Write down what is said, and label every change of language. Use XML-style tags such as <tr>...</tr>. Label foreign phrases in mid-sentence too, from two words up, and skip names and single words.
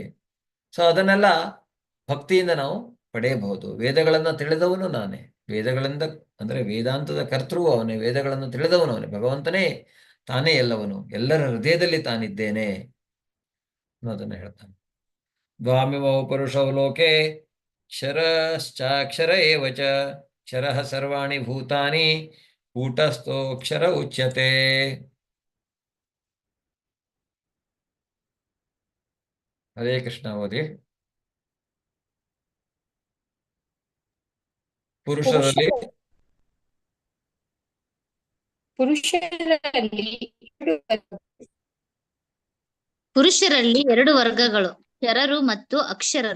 <kn>ಸೊ ಅದನ್ನೆಲ್ಲ ಭಕ್ತಿಯಿಂದ ನಾವು ಪಡೆಯಬಹುದು. ವೇದಗಳನ್ನು ತಿಳಿದವನು ನಾನೇ, ವೇದಗಳಿಂದ ಅಂದ್ರೆ ವೇದಾಂತದ ಕರ್ತೃವು ಅವನೇ, ವೇದಗಳನ್ನು ತಿಳಿದವನು ಅವನೇ, ಭಗವಂತನೇ ತಾನೇ ಎಲ್ಲವನು, ಎಲ್ಲರ ಹೃದಯದಲ್ಲಿ ತಾನಿದ್ದೇನೆ ಅನ್ನೋದನ್ನ ಹೇಳ್ತಾನೆ.</kn> <sa>ದ್ವಾಮಿಮೌ ಪುರುಷೌ ಲೋಕೆ ಕ್ಷರಶ್ಚಾಕ್ಷರ ಏವ ಚ, ಕ್ಷರಃ ಸರ್ವಾಣಿ ಭೂತಾನಿ ಕೂಟಸ್ಥೋಕ್ಷರ ಉಚ್ಯತೆ. ಹರೇ ಕೃಷ್ಣ.</sa> <kn>ಓದಿ. ಪುರುಷರಲ್ಲಿ ಪುರುಷರಲ್ಲಿ ಎರಡು ವರ್ಗಗಳು, ಕ್ಷರರು ಮತ್ತು ಅಕ್ಷರರು.</kn>